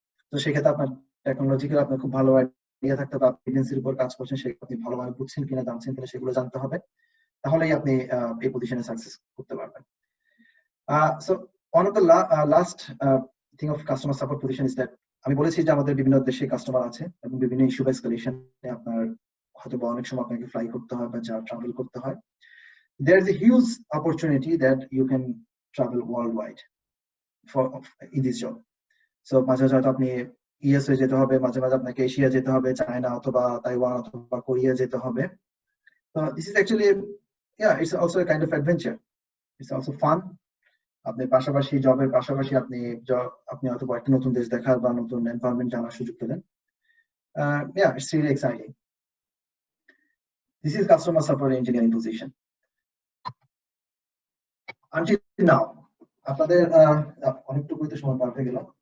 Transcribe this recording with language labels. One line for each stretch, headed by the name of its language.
Bangla: তো সেক্ষেত্রে আপনার টেকনোলজিক্যাল আপনার খুব ভালো আইডিয়া থাকতে হবে, আপনি এজেন্সির উপর কাজ করছেন, সেটা আপনি ভালোভাবে বুঝছেন কিনা, জানছেন কিনা সেগুলো জানতে হবে, তাহলেই আপনি এই পজিশনে সাকসেস করতে পারবেন। So one of the last thing of customer support position is that, আমি বলেছি যে আমাদের বিভিন্ন দেশে কাস্টমার আছে এবং বিভিন্ন ইস্যু বা এসকেলেশনে আপনার হয়তো অনেক সময় আপনাকে ফ্লাই করতে হয় বা ট্রাভেল করতে হয়।
English: There is a huge opportunity that you can travel worldwide in this job.
Bangla: So মাঝে মাঝে হয়তো আপনি ইউএসএ যেতে হবে, মাঝে মাঝে আপনাকে এশিয়া যেতে হবে, চায়না অথবা তাইওয়ান অথবা কোরিয়া যেতে হবে।
English: So this is actually, yeah, it's also a kind of adventure. It's also fun.
Bangla: আপনি পাশাপাশি জবের পাশাপাশি আপনি হয়তো একটা নতুন দেশ দেখার বা নতুন এনভায়রনমেন্ট জানার সুযোগ পেলেন।
English: Yeah, it's really exciting. This is customer support engineering position. Until now,
Bangla: আপনাদের অনেকটুকুই তো সময় পার হয়ে গেল।